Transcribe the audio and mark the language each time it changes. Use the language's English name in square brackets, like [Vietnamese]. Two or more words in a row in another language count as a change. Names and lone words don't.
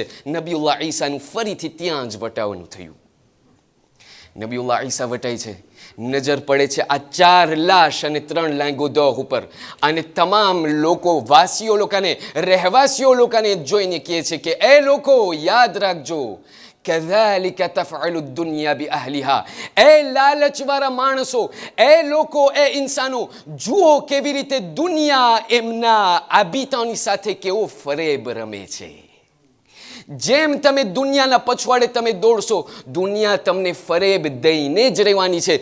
[Gujarati] નબીઉલ્લાહ ઈસાનું ફરીથી ત્યાં જ વટાવવાનું થયું. નબીઉલ્લાહ ઈસા વટાય છે, નજર પડે છે આ 4 લાશ અને 3 લેંગો દોગ ઉપર, અને તમામ લોકો વાસીઓ લોકોને રહેવાસીઓ લોકોને જોઈને કહે છે કે એ લોકો યાદ રાખજો, [Arabic] كذلك تفعل الدنيا بأهلها. [Gujarati] એ લાલચવાળા માણસો, એ લોકો, એ ઇન્સાનો, જુઓ કેવી રીતે દુનિયા એમના આબિતાની સાથે કેવો ફરેબ રમે છે. જેમ તમે દુનિયાના પછવાડે તમે દોડશો, દુનિયા તમને ફરેબ દઈને જ રહેવાની છે.